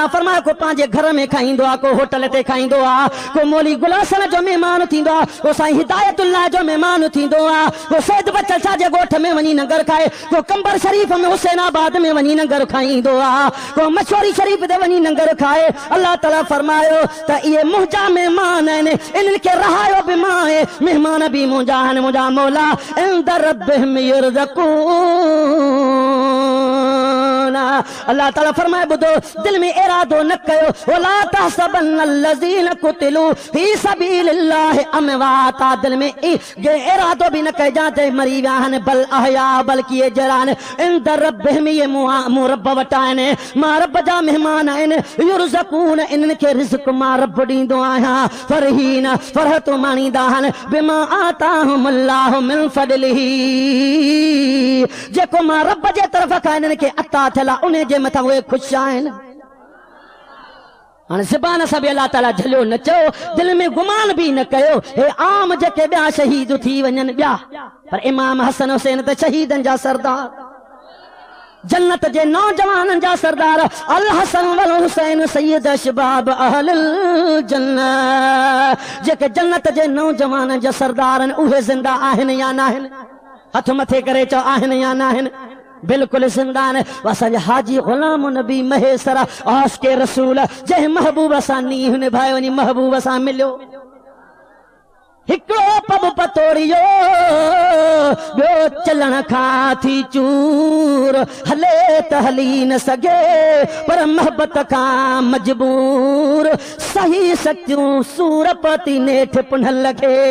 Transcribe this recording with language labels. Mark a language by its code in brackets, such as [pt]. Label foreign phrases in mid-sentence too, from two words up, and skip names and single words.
[sd] फरमाए को पंहिंजे घर में खाईंदो आहे को होटल ते खाईंदो आहे को मौली गुलासन जो महिमान थींदो आहे को साईं हिदायतुल्लाह जो महिमान थींदो आहे को सैद बचल शाह जे ॻोठ में वञी लंगर खाए को कंबर शरीफ़ में हुसैनाबाद में वञी लंगर खाईंदो आहे को मशवरी शरीफ़ ते वञी लंगर खाए अल्लाह ताला फरमायो त इहे मुंहिंजा महिमान आहिनि इन्हनि खे रहायो बि मां आहे महिमान बि मुंहिंजा आहिनि मुंहिंजा मौला [ar] عند ربهم [sd] युरज़क़ून अल्लाह ताला फरमाए ॿुधो दिल में इरादो न कयो [ar] ولا تحسبن الذين قتلوا في سبيل الله أمواتا [sd] दिल में इरादो बि न कजां त मरी विया आहिनि [ar] بل أحياء [sd] बल्कि ये जरान [ar] عند ربهم [sd] ये मूं रब वटां आहिनि मां रब जा महिमान आहिनि युरज़क़ून इन्हनि खे रिज़्क़ मां रब ॾींदो आहियां फरहीन फरहत माणींदा आहिनि [ar] بما آتاهم الله من فضله [sd] जेको मां रब जे तरफ़ खां इन्हनि खे अता थियल आहे उन जे मथां उहे ख़ुशि आहिनि हाणे ज़बान सां बि अल्लाह ताला झलियो न चओ दिल में गुमान बि न कयो हे आम जेके ॿिया शहीद थी वञनि ॿिया पर इमाम हसन हुसैन त शहीदनि जा सरदार जन्नत जे नौजवान जा सरदार [ar] الحسن والحسين سيد شباب أهل [sd] जन्नत जेके जन्नत जे नौजवान जा सरदार उहे जिंदा आहिनि या नाहिनि हथ मथे करे चओ आहिनि या नाहिनि बिल्कुल जिंदा आहिनि असांजे हाजी गुलाम नबी महेसरा आशिक़े रसूल जंहिं महबूब सां नींहुं निभाए वञी महबूब सां मिलियो हिकिड़ो पब पतोड़ियो ॿियो चलण खां थी चूर हले त हली न सघे पर मोहबत खां मजबूर सही सच्चियूं सूर पती नेठ पुनल लॻे